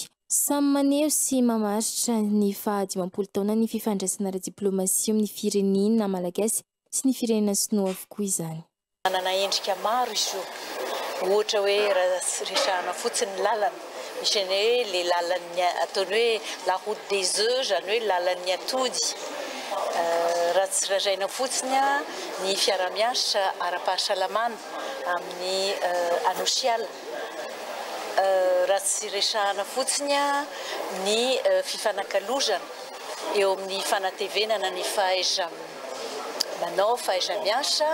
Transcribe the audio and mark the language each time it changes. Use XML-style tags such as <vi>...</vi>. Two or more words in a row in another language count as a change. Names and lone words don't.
<mg>Samy maneho sy mamaritra ny fahadimapolo taona ny fifandraisana ara-diplomasia amin'ny firenena malagasy sy ny firenena sinoa avokoa izany. Manana endrika maro izy io. Ohatra hoe resahana fotsiny lalana. Misy ny hoe le lalan'ny ataony hoe</mg> <fr>la route des œufs,</fr> <mg>zany hoe lalan'ny atody. Raha tsy rajaina fotsiny ny fiara-miasa ara-pahasalamana amin'ny Anosialy. Raha tsy resahana fotsiny ny fifanakalozana eo amin'ny fanatevenana ny manao fahaiza-miasa.</mg>